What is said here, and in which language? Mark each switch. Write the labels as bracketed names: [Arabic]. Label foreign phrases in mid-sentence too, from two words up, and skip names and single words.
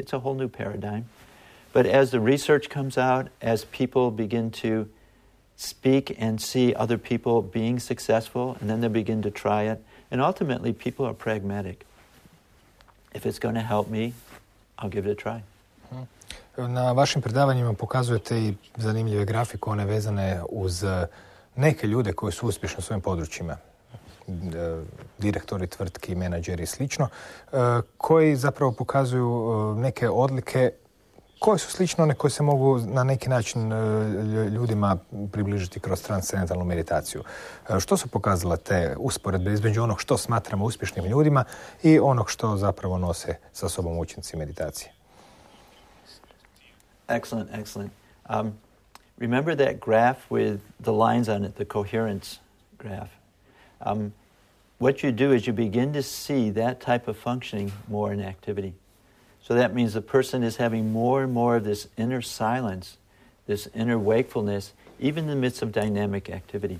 [English] It's a whole new paradigm. But as the research comes out, as people begin to speak and see other people being successful, and then they begin to try it, and ultimately people are pragmatic. If it's going to help me, I'll give it a try. [Croatian] Na vašim predavanjima pokazujete i zanimljive grafikone vezane uz neke ljude koji su uspješni u svojim područjima, direktori tvrtki, menadžeri i slično, koji zapravo pokazuju neke odlike koje su slične one koje se mogu na neki način ljudima približiti kroz transcendentalnu meditaciju. Što su pokazala te usporedbe između onog što smatramo uspješnim ljudima i onog što zapravo nose sa sobom učenici meditacije? [English] Excellent. Remember that graph with the lines on it, the coherence graph. What you do is you begin to see that type of functioning more in activity. So that means the person is having more and more of this inner silence, this inner wakefulness, even in the midst of dynamic activity.